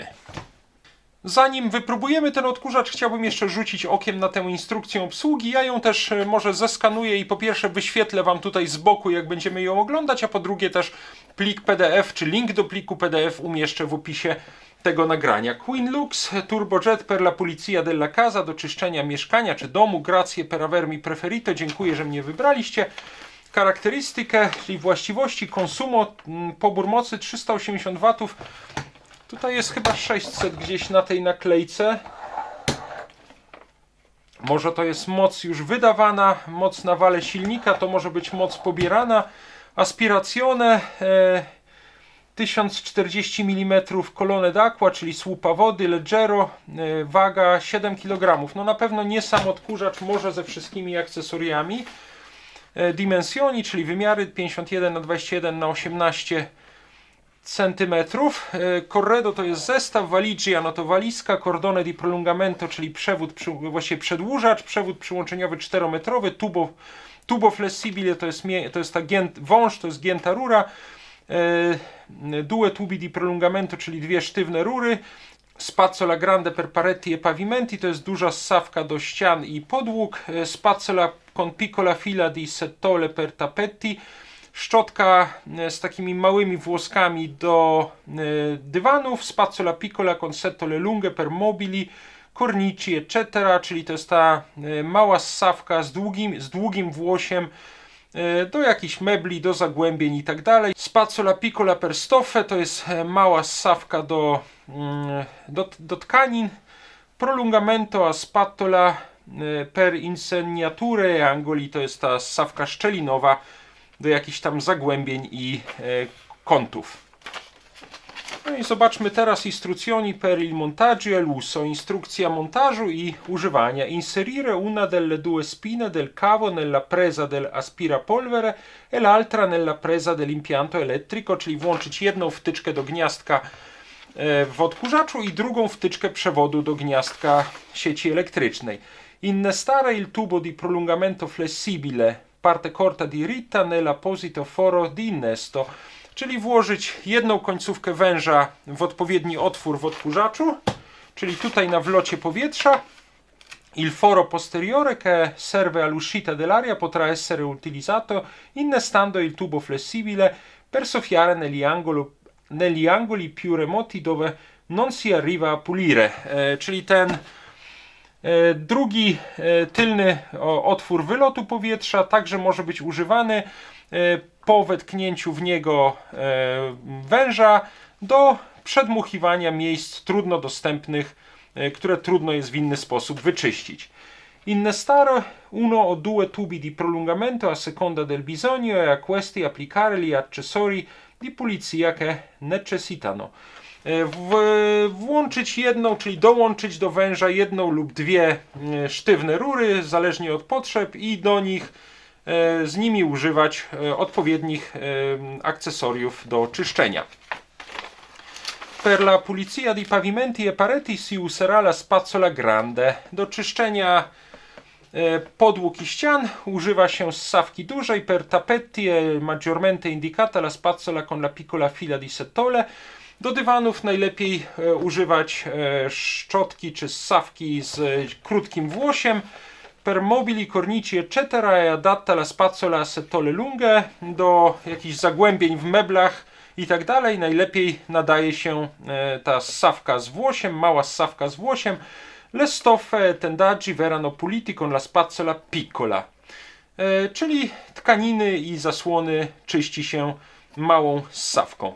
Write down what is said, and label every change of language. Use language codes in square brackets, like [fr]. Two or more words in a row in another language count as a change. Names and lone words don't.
[pl] Zanim wypróbujemy ten odkurzacz, chciałbym jeszcze rzucić okiem na tę instrukcję obsługi. Ja ją też może zeskanuję i po pierwsze wyświetlę Wam tutaj z boku, jak będziemy ją oglądać, a po drugie też plik PDF, czy link do pliku PDF umieszczę w opisie tego nagrania. [it] Queen Lux Turbojet per la Polizia della Casa [pl] do czyszczenia mieszkania czy domu. [it] Grazie per avermi preferito. [pl] Dziękuję, że mnie wybraliście. Charakterystykę, czyli właściwości, konsumo, pobór mocy 380 W. Tutaj jest chyba 600 gdzieś na tej naklejce. Może to jest moc już wydawana, moc na wale silnika, to może być moc pobierana. [it] Aspirazione 1040 mm colonne d'acqua, [pl] czyli słupa wody, leggero, waga 7 kg. No na pewno nie sam odkurzacz, może ze wszystkimi akcesoriami. Dimensioni, czyli wymiary 51 na 21 na 18 cm. Corredo to jest zestaw, valigia no to walizka, [it] cordone di prolungamento, [pl] czyli przewód, właściwie przedłużacz, przewód przyłączeniowy 4-metrowy, [it] tubo flessibile [pl] to jest ta wąż, to jest gięta rura, [it] due tubi di prolungamento, [pl] czyli dwie sztywne rury, [it] spazzola grande per paretti e pavimenti, [pl] to jest duża ssawka do ścian i podłóg, [it] spazzola con piccola fila di settole per tapetti, [pl] szczotka z takimi małymi włoskami do dywanów, [it] spazzola piccola con settole lunghe per mobili, cornici etc., [pl] czyli to jest ta mała ssawka z długim włosiem do jakichś mebli, do zagłębień i tak dalej. [it] Spazzola piccola per stoffe [pl] to jest mała ssawka do tkanin. [it] Prolungamento a spatola per insegnature angoli [pl] to jest ta ssawka szczelinowa do jakichś tam zagłębień i kątów. No i zobaczmy teraz [it] istruzioni per il montaggio e l'uso. [pl] Instrukcja montażu i używania. [it] Inserire una delle due spine del cavo nella presa del aspirapolvere e l'altra nella presa dell'impianto elettrico, [pl] czyli włączyć jedną wtyczkę do gniazdka w odkurzaczu i drugą wtyczkę przewodu do gniazdka sieci elektrycznej. [it] Innestare il tubo di prolungamento flessibile parte corta diritta nell'apposito foro di innesto, [pl] czyli włożyć jedną końcówkę węża w odpowiedni otwór w odkurzaczu, czyli tutaj na wlocie powietrza. [it] Il foro posteriore che serve all'uscita dell'aria potrà essere utilizzato innestando il tubo flessibile per soffiare negli angoli più remoti dove non si arriva a pulire, [pl] czyli ten drugi tylny otwór wylotu powietrza także może być używany po wetknięciu w niego węża do przedmuchiwania miejsc trudno dostępnych, które trudno jest w inny sposób wyczyścić. [it] Innestare uno o due tubi di prolungamento a seconda del bisogno e a questi applicare gli accessori di pulizia che necessitano. [pl] Włączyć jedną, czyli dołączyć do węża jedną lub dwie sztywne rury, zależnie od potrzeb, i do nich z nimi używać odpowiednich akcesoriów do czyszczenia. [it] Per la pulizia di pavimenti e pareti si userà la spazzola grande. [pl] Do czyszczenia podłóg i ścian używa się ssawki dużej. [it] Per tappeti è maggiormente indicata la spazzola con la piccola fila di setole. [pl] Do dywanów najlepiej używać szczotki czy ssawki z krótkim włosiem. [it] Per mobili, cornici eccetera è adatta la spazzola a setole lunghe. [pl] Do jakichś zagłębień w meblach i tak dalej najlepiej nadaje się ta ssawka z włosiem, mała ssawka z włosiem. [it] Le stoffe tendaggi verranno puliti con la spazzola piccola. [pl] Czyli tkaniny i zasłony czyści się małą ssawką.